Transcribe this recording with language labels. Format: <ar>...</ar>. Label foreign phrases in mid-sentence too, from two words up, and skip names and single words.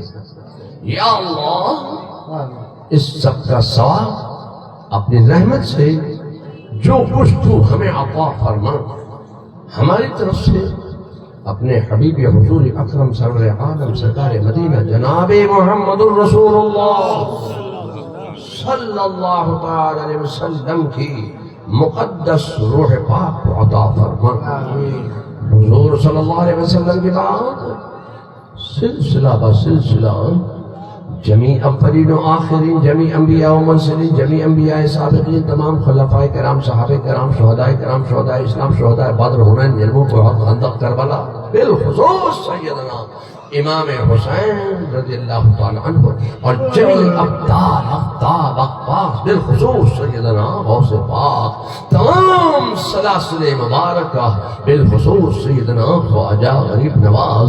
<ur>یا اللہ، اس سب کا ثواب اپنی رحمت سے جو کچھ تو ہمیں عطا فرما، ہماری طرف سے اپنے حبیب حضور اکرم سرور عالم سرکار مدینہ جناب محمد الرسول اللہ</ur> <ar>صلی اللہ تعالی علیہ وسلم</ar> <ur>کی مقدس روح پاک کو عطا فرما. حضور</ur> <ar>صلی اللہ علیہ وسلم</ar> <ur>کے بعد سلسلہ بسلسلہ جمیع اولین و آخرین، جمیع انبیاء و مرسلین، جمیع انبیاء سابقین، تمام خلفاء کرام، صحابہ کرام، شہداء اسلام، شہداء بدر، حنین، یرموک، احد، خندق، کربلا، بالخصوص سیدنا امام حسین</ur> <ar>رضی اللہ تعالی عنہ،</ar> <ur>اور جمیع ابدال، اقطاب، اقباس، بالخصوص سیدنا غوث پاک، تمام سلاسل مبارکہ، بالخصوص سیدنا خواجہ غریب نواز،</ur>